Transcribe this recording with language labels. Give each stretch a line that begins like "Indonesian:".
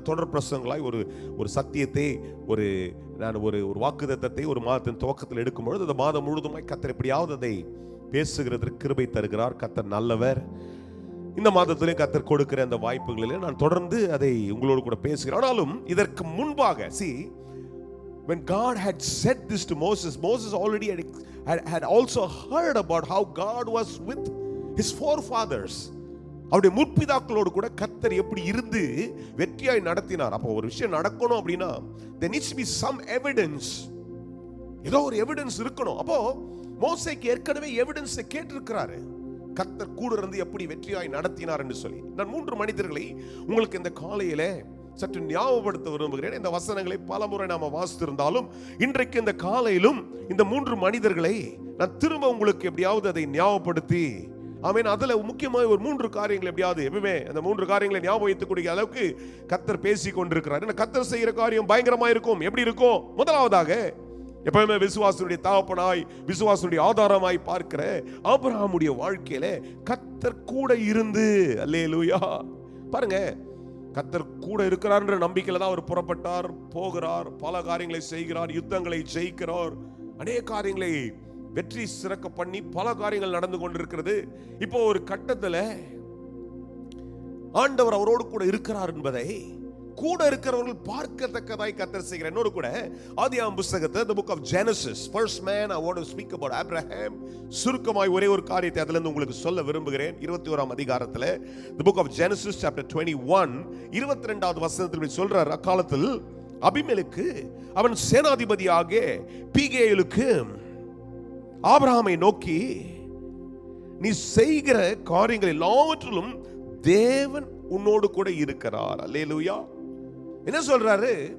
Tamil: நான் தொடர் பிரசங்களாய் ஒரு சத்தியத்தை, நான் ஒரு வாக்குத்தத்தத்தை ஒரு மாதத்தின் துவக்கத்தில் எடுக்கும்பொழுது அந்த மாதம் முழுவதுமாய் கர்த்தர் எப்படியாவது அதை பேசுகிறதற்கு கிருபை தருகிறார். கர்த்தர் நல்லவர். இந்த மாதத்திலே கர்த்தர் கொடுக்கிற அந்த வாய்ப்புகளிலே நான் தொடர்ந்து அதை உங்களோடு கூட பேசுகிறேன். ஆனாலும் இதற்கு முன்பாக,
English: see, when God had said this to Moses already had also heard about how God was with his forefathers.
Tamil: அவருடைய முற்பிதாக்களோடு கூட கர்த்தர் எப்படி இருந்து வெற்றியாய் நடத்தினார். அப்போ ஒரு விஷயம் நடக்கணும் அப்படின்னா
English: there needs to be some evidence.
Tamil: ஏதோ ஒரு எவிடன்ஸ் இருக்கணும். அப்போ மோசேக்கு ஏற்கனவே எவிடன்ஸை கேட்டிருக்கிறாரு, கர்த்தர் கூட இருந்து எப்படி வெற்றியாய் நடத்தினார் என்று சொல்லி. நான் 3 மனிதர்களை உங்களுக்கு இந்த காலையிலே சற்று ஞாபகப்படுத்த விரும்புகிறேன். இந்த வசனங்களை பலமுறை நாம வாசித்திருந்தாலும் இன்றைக்கு இந்த காலையிலும் இந்த 3 மனிதர்களை நான் திரும்ப உங்களுக்கு எப்படியாவது அதை ஞாபகப்படுத்தி, ஆமென், அதுல முக்கியமாக ஒரு 3 காரியங்கள் எப்படியாவது எப்பவுமே அந்த 3 காரியங்களை ஞாபகம் வைத்துக்கூடிய அளவுக்கு கர்த்தர் பேசி கொண்டிருக்கிறார். கர்த்தர் செய்கிற காரியம் பயங்கரமா இருக்கும். எப்படி இருக்கும்? முதலாவதாக, எப்பவுமே விசுவாசனுடைய தகப்பனாய், விசுவாசனுடைய ஆதாரமாய் பார்க்கிற ஆபிரகாமுடைய வாழ்க்கையில கர்த்தர் கூட இருந்து, அல்லேலூயா, பாருங்க, கர்த்தர் கூட இருக்கிறார்ன்ற நம்பிக்கையில தான் அவர் புறப்பட்டார், போகிறார், பல காரியங்களை செய்கிறார், யுத்தங்களை ஜெயிக்கிறார், அநேக காரியங்களை வெற்றி சிறக்க பண்ணி பல காரியங்கள் நடந்து கொண்டிருக்கிறது. இப்போ ஒரு கட்டத்துல ஆண்டவர் அவரோடு கூட இருக்கிறார் என்பதை கூட இருக்கிறவர்கள் பார்க்கத்தக்கதாய் கர்த்தர் செய்கிறார். என்னோடு கூட ஆதியாகமம் புத்தகத்தை,
English: the book of Genesis, first man, I want to speak about Abraham.
Tamil: சுருக்கமாய் ஒரே ஒரு காரியத்தை அதிலிருந்து உங்களுக்கு சொல்ல விரும்புகிறேன். 21ஆம் அதிகாரத்தில்
English: the book of Genesis chapter 21
Tamil: 22வது வசனத்தில் சொல்றார், அக்காலத்தில் அபிமெலேக்கு அவன் சேனாதிபதியாக பீகேலுக்கு ஆபிரகாமை நோக்கி, நீ செய்கிற காரியங்கள் எல்லாவற்றிலும் தேவன் உன்னோடு கூட இருக்கிறார். அல்லேலூயா. என்ன சொல்றாரு?